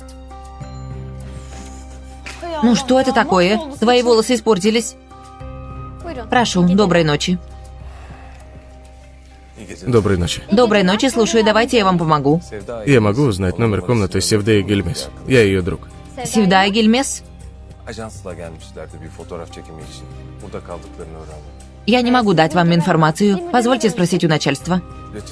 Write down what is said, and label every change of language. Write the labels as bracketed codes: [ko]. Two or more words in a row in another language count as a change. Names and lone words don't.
[ru] Ну, что это такое? Твои волосы испортились. Прошу, доброй ночи. Доброй ночи. Доброй ночи, слушаю, давайте я вам помогу. Я могу узнать номер комнаты Севдея Гельмес. Я ее друг. Севдая Гельмес? [tr] Ajansla gelmişlerdi bir fotoğraf çekimi için. Burada kaldıklarını öğrendim. [ru] Я не могу дать вам информацию. Позвольте спросить у начальства. [tr] Lütfen.